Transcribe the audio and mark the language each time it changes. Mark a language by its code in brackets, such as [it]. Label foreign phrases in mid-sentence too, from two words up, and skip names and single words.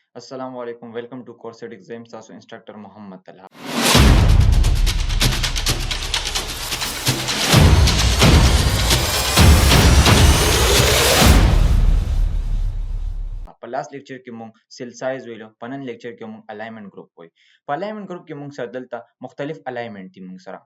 [ar] السلام عليكم. [en] Welcome to Corset Exams. Also, instructor Muhammad Talha. [ps] په لاس لیکچر کې مونږ [en] cell size [ps] ویلو، په نن لیکچر کې مونږ [en] alignment group [ps] وایو. په [en] alignment group [ps] کې مونږ سره دلته مختلف الاینمنت دي مونږ سره.